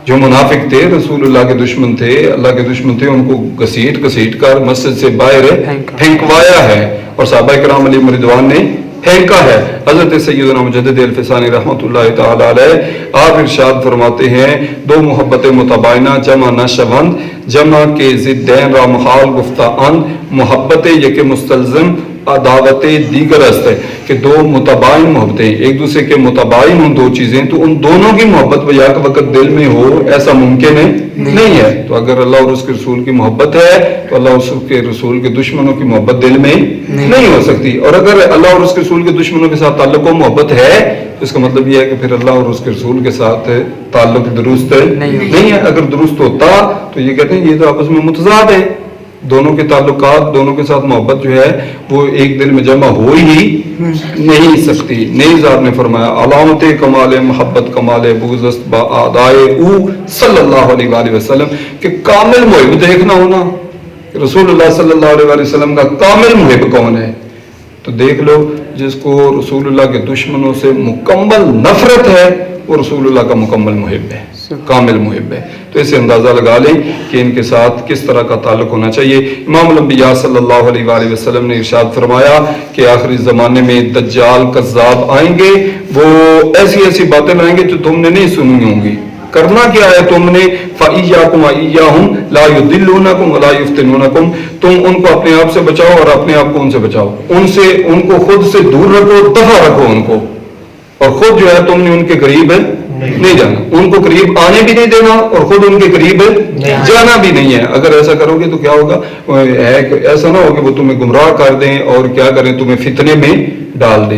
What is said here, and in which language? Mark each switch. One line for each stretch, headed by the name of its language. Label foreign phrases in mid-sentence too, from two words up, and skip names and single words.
Urdu: جو منافق تھے، رسول اللہ کے دشمن تھے، اللہ کے دشمن تھے، ان کو گھسیٹ کر مسجد سے باہر پھینکوایا ہے، اور صحابہ کرام
Arabic: علیہم رضوان
Urdu: نے پھینکا ہے۔ حضرت سیدنا مجدد الفسانی
Arabic: رحمۃ اللہ تعالی علیہ
Urdu: آپ ارشاد فرماتے ہیں،
Persian: دو محبت متباینہ جمع نشوند، جمع کے ضدین را محال گفتہ اند، محبت یک مستلزم عداوت دیگر است
Urdu: ہے کہ دو متباین محبتیں، ایک دوسرے کے متباین ہوں دو چیزیں، تو ان دونوں کی محبت بیک وقت دل میں ہو، ایسا ممکن ہے نہیں ہے۔ تو اگر اللہ اور اس کے رسول کی محبت ہے تو اللہ اور اس کے رسول کے دشمنوں کی محبت دل میں نہیں ہو سکتی، اور اگر اللہ اور اس کے رسول کے دشمنوں کے ساتھ تعلق و محبت ہے تو اس کا مطلب یہ ہے کہ پھر اللہ اور اس کے رسول کے ساتھ تعلق درست نہیں ہے۔ اگر درست ہوتا تو یہ کہتے ہیں یہ تو آپس میں متضاد ہے، دونوں کے تعلقات، دونوں کے ساتھ محبت جو ہے وہ ایک دل میں جمع ہو ہی نہیں سکتی۔ نیز آپ نے فرمایا
Persian: علامت کمال محبت کمال بغض است با اعدائے او
Arabic: صلی اللہ علیہ وآلہ وسلم،
Urdu: کہ کامل محب دیکھنا ہونا رسول اللہ
Arabic: صلی اللہ علیہ وآلہ وسلم
Urdu: کا کامل محب کون ہے، تو دیکھ لو جس کو رسول اللہ کے دشمنوں سے مکمل نفرت ہے وہ رسول اللہ کا مکمل محب ہے، کامل محب ہے۔ تو اسے اندازہ لگا لیں کہ ان کے ساتھ کس طرح کا تعلق ہونا چاہیے۔ امام الانبیاء
Arabic: صلی اللہ علیہ وآلہ وسلم
Urdu: نے ارشاد فرمایا کہ آخری زمانے میں دجال کذاب آئیں گے، وہ ایسی باتیں لائیں گے جو تم نے نہیں سنی ہوں گی۔ کرنا کیا ہے تم نے،
Arabic: فَإِيَّاكُمْ وَإِيَّاهُمْ لَا يُضِلُّونَكُمْ وَلَا يُفْتِنُونَكُمْ،
Urdu: تم ان کو اپنے آپ سے بچاؤ اور اپنے آپ کو ان سے بچاؤ، ان کو خود سے دور رکھو، دفع رکھو ان کو، اور خود جو ہے تم نے ان کے قریب نہیں جانا، ان کو قریب آنے بھی نہیں دینا اور خود ان کے قریب جانا بھی نہیں ہے۔ اگر ایسا کرو گے تو کیا ہوگا، ایسا نہ ہو کہ وہ تمہیں گمراہ کر دیں اور کیا کریں، تمہیں فتنے میں ڈال دیں۔